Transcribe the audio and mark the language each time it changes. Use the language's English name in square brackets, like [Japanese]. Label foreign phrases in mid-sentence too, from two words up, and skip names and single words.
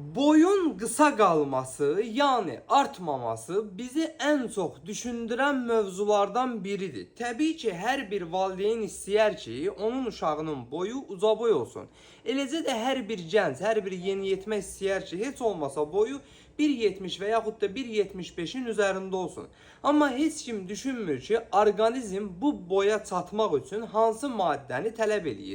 [Turkish] Boyun kısa kalması yani artmaması bizi en çok düşündüren mövzulardan biridir. [Azerbaijani] Təbii ki, her bir valideyn istəyər ki, onun uşağının boyu ucaboy olsun. Eləcə də her bir gənc, her bir yeniyetmə istəyər ki, heç olmasa boyu 1.70 və yaxud da 1.75'in üzərində olsun. Amma heç kim düşünmür ki, orqanizm bu boya çatmaq üçün hansı maddəni tələb eləyir.